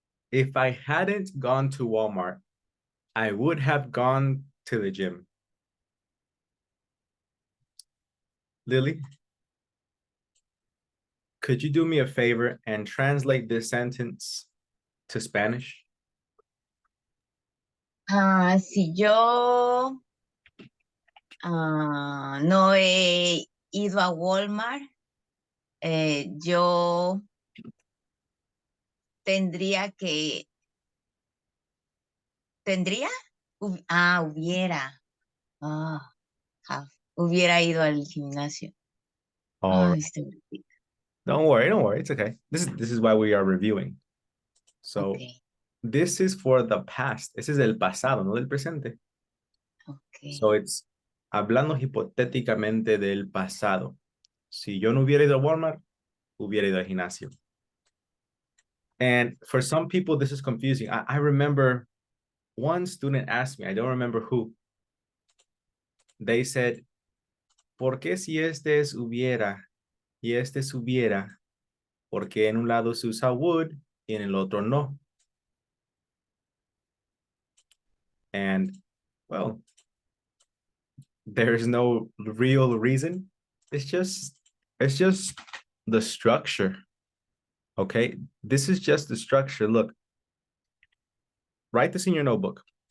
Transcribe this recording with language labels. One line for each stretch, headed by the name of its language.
English: If I hadn't gone to Walmart, I would have gone to the gym. Lily, could you do me a favor and translate this sentence to Spanish?
Spanish: Si yo no he ido a Walmart, yo tendría que, ¿tendría? Hubiera. Hubiera ido al gimnasio.
English: All right. Don't worry. It's okay. This is why we are reviewing. So Okay. this is for the past. This is
Spanish: el pasado, no del presente.
English: Okay. So it's
Spanish: hablando hipotéticamente del pasado. Si yo no hubiera ido a Walmart, hubiera ido al gimnasio.
English: And for some people, this is confusing. I remember one student asked me, I don't remember who. They said,
Spanish: ¿por qué si este es hubiera y este es hubiera? Porque en un lado se usa would y en el otro no.
English: And, well, there is no real reason. It's just the structure. Okay, this is just the structure. Look, write this in your notebook.